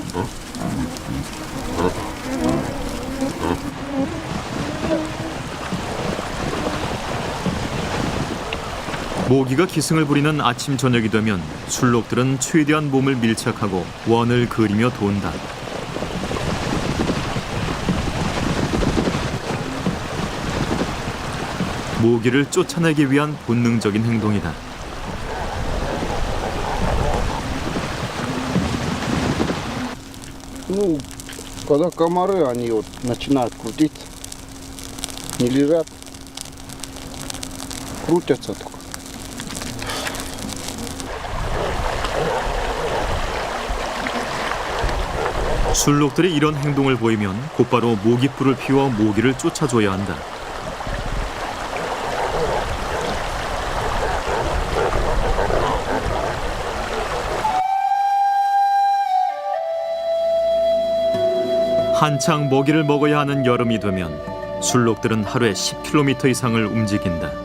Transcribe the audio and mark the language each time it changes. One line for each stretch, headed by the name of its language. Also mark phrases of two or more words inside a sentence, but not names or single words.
Korean: 모기가 기승을 부리는 아침 저녁이 되면 술록들은 최대한 몸을 밀착하고 원을 그리며 돈다. 모기를 쫓아내기 위한 본능적인 행동이다.
Russian: Ну, когда комары, они вот начинают крутиться, не лежат, крутятся только.
Korean: 술록들이 이런 행동을 보이면 곧바로 모깃불을 피워 모기를 쫓아줘야 한다. 한창 먹이를 먹어야 하는 여름이 되면 술록들은 하루에 10km 이상을 움직인다.